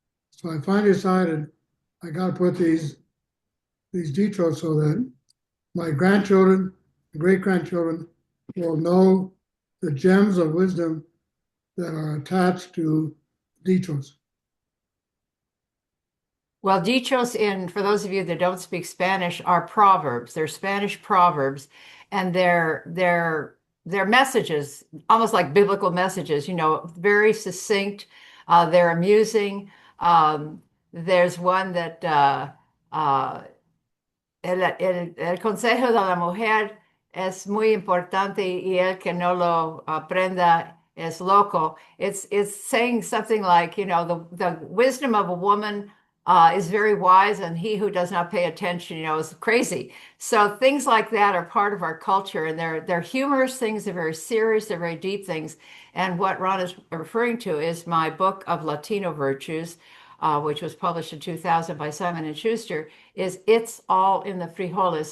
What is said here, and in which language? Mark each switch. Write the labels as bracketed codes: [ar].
[en] So I finally decided I got to put these details so that my grandchildren, great grandchildren, will know the gems of wisdom that are attached to details. Well, dichos for those of you that don't speak Spanish, are proverbs. They're Spanish proverbs, and they're messages, almost like biblical messages, very succinct. They're amusing. There's one that uh, [es] el consejo de la mujer es muy importante y el que no lo aprenda es loco. [en] It's saying something like, the wisdom of a woman is very wise, and he who does not pay attention, is crazy. So things like that are part of our culture, and they're humorous things. They're very serious. They're very deep things. And what Ron is referring to is my book of Latino virtues, which was published in 2000 by Simon and Schuster, is It's All in the Frijoles.